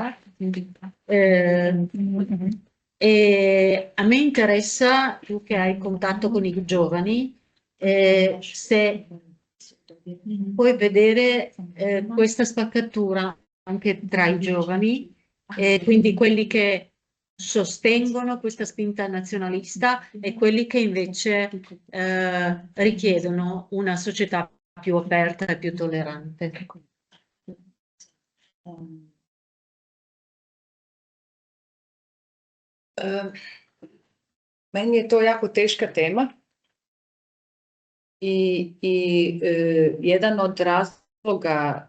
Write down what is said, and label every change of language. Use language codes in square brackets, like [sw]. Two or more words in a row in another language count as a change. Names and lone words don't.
[it] E a me interessa, tu che hai contatto con i giovani, se puoi vedere questa spaccatura anche tra i giovani, quindi quelli che sostengono questa spinta nazionalista e quelli che invece richiedono una società più aperta e più tollerante. [hr] Meni je to jako teška tema i jedan od razloga